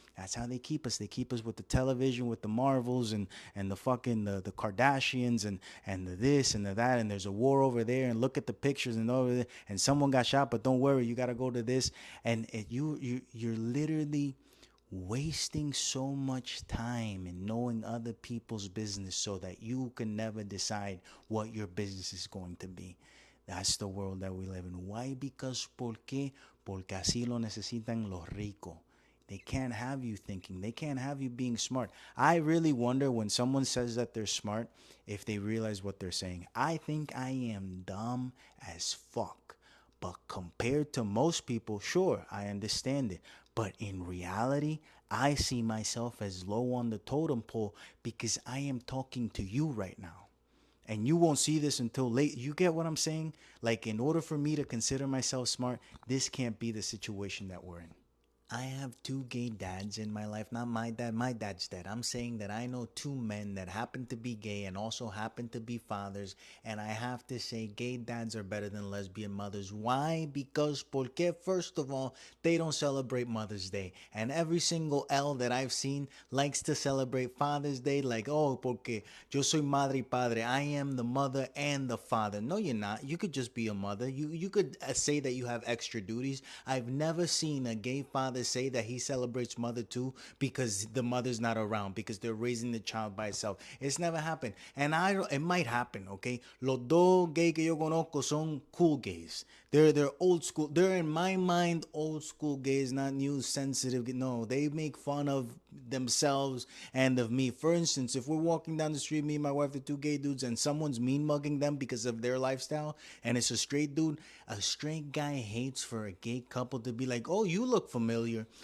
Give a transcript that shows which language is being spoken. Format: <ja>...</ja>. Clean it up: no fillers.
<en>That's how they keep us. They keep us with the television, with the Marvels and the fucking the Kardashians and the this and the that, and there's a war over there, and look at the pictures and over there, and someone got shot, but don't worry, you got to go to this. And you're literally wasting so much time in knowing other people's business so that you can never decide what your business is going to be. That's the world that we live in. Why? Because</en> <es>porque así lo necesitan los ricos.</es> <en>They can't have you thinking. They can't have you being smart. I really wonder when someone says that they're smart if they realize what they're saying. I think I am dumb as fuck. But compared to most people, sure, I understand it. But in reality, I see myself as low on the totem pole because I am talking to you right now. And you won't see this until late. You get what I'm saying? Like, in order for me to consider myself smart, this can't be the situation that we're in. I have two gay dads in my life. Not my dad. My dad's dead. I'm saying that I know two men that happen to be gay and also happen to be fathers. And I have to say, gay dads are better than lesbian mothers. Why? Because,</en> <es>porque,</es> <en>first of all, they don't celebrate Mother's Day. And every single L that I've seen likes to celebrate Father's Day. Like, oh,</en> <es>porque yo soy madre y padre.</es> <en>I am the mother and the father. No, you're not. You could just be a mother. You could say that you have extra duties. I've never seen a gay father say that he celebrates mother too because the mother's not around because they're raising the child by itself. It's never happened, and it might happen. Okay,</en> <es>los dos gay que yo conozco son</es> <en>cool gays. They're old school. They're in my mind old school gays, not new sensitive. No, they make fun of themselves and of me. For instance, if we're walking down the street, me and my wife are two gay dudes, and someone's mean mugging them because of their lifestyle, and it's a straight dude, a straight guy hates for a gay couple to be like, oh, you look familiar.</en>